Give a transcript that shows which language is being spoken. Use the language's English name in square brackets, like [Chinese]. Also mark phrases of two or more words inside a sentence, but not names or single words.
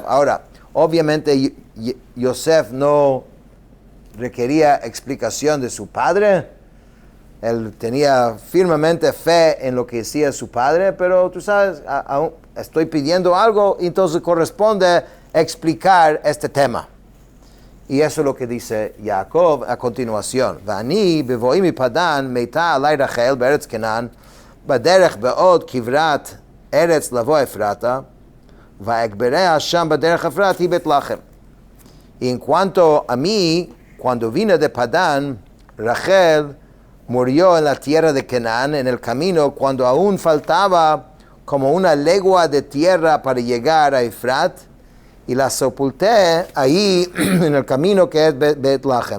[Spanish] Ahora, obviamente Yosef no requería explicación de su padre. Él tenía firmemente fe en lo que decía su padre, pero tú sabes, estoy pidiendo algo, entonces corresponde explicar este tema. Y eso es lo que dice Jacob a continuación. [Hebrew] ואני בבואי מפדן מתה עלי רחל בארץ כנען בדרך בעוד כברת ארץ לבוא אפרתה ואקברה שם בדרך אפרת היא בית לחם. [Spanish] Y en cuanto a mí, cuando vine de Padán, Rachel murió en la tierra de Canaán en el camino cuando aún faltaba como una legua de tierra para llegar a Efrat, y la sepulté ahí en el camino que es Betlahem.